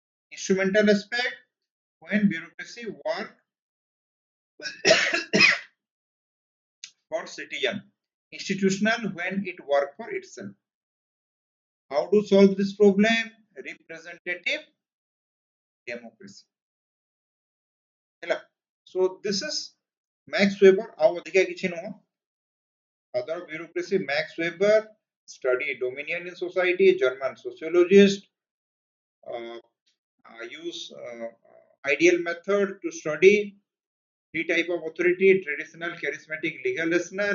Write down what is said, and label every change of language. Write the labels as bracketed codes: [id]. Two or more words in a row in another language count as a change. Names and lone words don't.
[en] Instrumental aspect, when bureaucracy work for citizen. Institutional, when it work for itself. How to solve this problem? Representative democracy. So this is Max Weber. [or] ଆଉ ଅଧିକା କିଛି ନୁହଁ. [en] Other bureaucracy, Max Weber study dominion in society. German sociologist use ideal method to study three type of authority: traditional, charismatic, legal, rational.